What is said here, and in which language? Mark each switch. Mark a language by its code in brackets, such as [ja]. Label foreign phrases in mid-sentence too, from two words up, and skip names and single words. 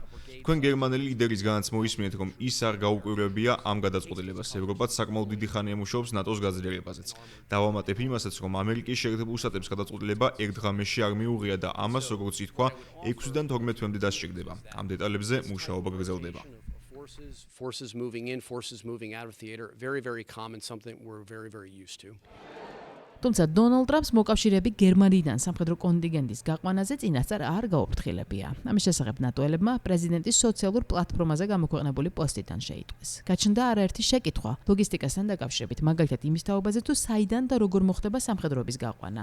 [ka] თქვენ გერმანელი ლიდერის განაც მოისმინეთ, რომ ის არ გაუკვირვებია ამ გადაწყვეტილებას. ევროპაც საკმაოდ დიდი ხანია მუშაობს ნატოს გაძლიერებაზეც. დავამატებ იმასაც, რომ ამერიკის შეერთებულ შტატების გადაწყვეტილება ერთ ღამეში არ მიუღია და ამას, როგორც ითქვა, 6-დან 12-მდე დასჭირდება. ამ დეტალებზე მუშაობა გრძელდება. [en] Forces moving in, forces moving out of theater, very common, something we're very used to. [ka] თუმცა დონალდ ტრამპს მოკავშირეები გერმანიიდან სამხედრო კონტინგენტის გაყვანაზე წინასწარ არ გაუფრთხილებია. ამის შესახებ ნატოელებმა პრეზიდენტის სოციალურ პლატფორმაზე გამოქვეყნებული პოსტიდან შეიტყვეს. გაჩნდა არაერთი შეკითხვა ლოგისტიკასთან დაკავშირებით, მაგალითად იმის თაობაზე თუ საიდან და როგორ მოხდება სამხედროების გაყვანა.